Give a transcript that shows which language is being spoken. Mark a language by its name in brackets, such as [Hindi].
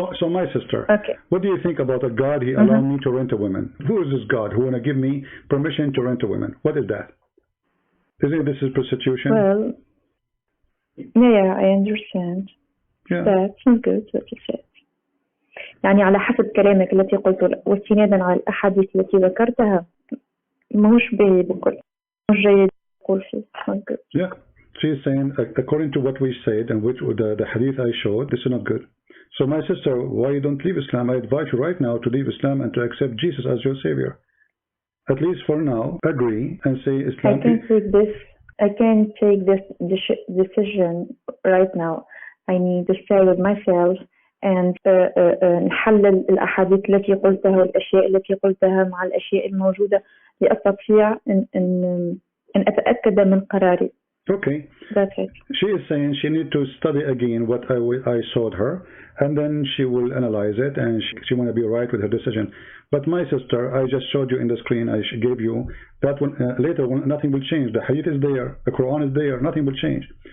[English] so my sister, okay. What do you think about a God? He allowed me to rent a woman. Who is this God who want to give me permission to rent a woman? What is that? Isn't this is prostitution? Well, yeah, I understand. Yeah. That's not good what you said. [Arabic] يعني على حسب كلامك التي قلته واستنادا على الأحاديث التي ذكرتها ماهوش بكل مش جيد أقول فيه. [English] Yeah. She is saying, according to what we said and which the hadith I showed, this is not good. So my sister, why you don't leave Islam? I advise you right now to leave Islam and to accept Jesus as your savior. At least for now, agree and say Islam. I can't take this decision right now. I need to stay with myself and [Arabic] نحلل الأحاديث التي قلتها والأشياء التي قلتها مع الأشياء الموجودة لأستطيع أن أتأكد من قراري. [English] Okay. That's it. She is saying she needs to study again what I showed her, and then she will analyze it, and she want to be right with her decision. But my sister, I just showed you in the screen, I gave you that one. Later, nothing will change. The hadith is there, the Quran is there, nothing will change.